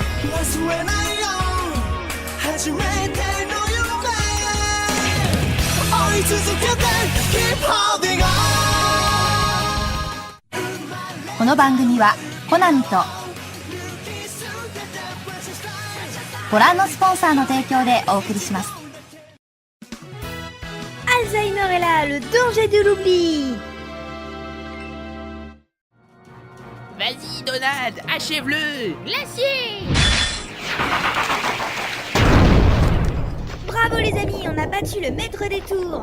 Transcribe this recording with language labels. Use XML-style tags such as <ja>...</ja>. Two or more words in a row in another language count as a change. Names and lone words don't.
<ja>この番組はコナミとご覧のスポンサーの提供でお送りします。</ja> <fr>Alzheimer est là, le danger de l'oubli. Vas-y, Donald, achève-le. Glacier! Bravo les amis, on a battu le maître des tours.</fr>